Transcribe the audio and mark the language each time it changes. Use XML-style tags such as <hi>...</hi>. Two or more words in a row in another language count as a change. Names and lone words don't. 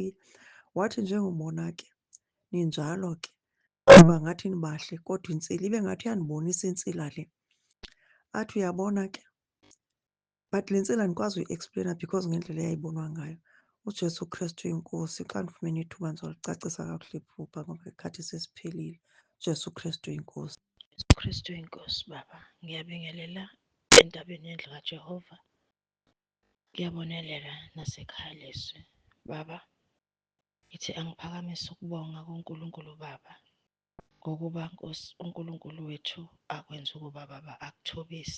<xh>Wathi njengobona ke ninjalo ke niba ngathi nibahle kodwa intsila ibe ngathi iyandibonisa intsila le. Athi uyabona ke, but le ntsila andikwazi uyi-expleyina because ngendlela eyayibonwa ngayo. UJesu Kristu yiNkosi. Xa ndifumene ithuba ndizolicacisa kakuhle iphupha ngoba ikhathi sesiphelile. uJesu Kristu yiNkosi.</xh> <zu>Kristu inkosi Baba, ngiyabingelela entabeni yendlu kaJehova. Ngiyabonelela nasekhaya leswi Baba. Ngithi angiphakamise ukubonga kuNkulunkulu Baba ngokuba Nkosi uNkulunkulu wethu akwenza ukuba Baba akuthobise.</zu>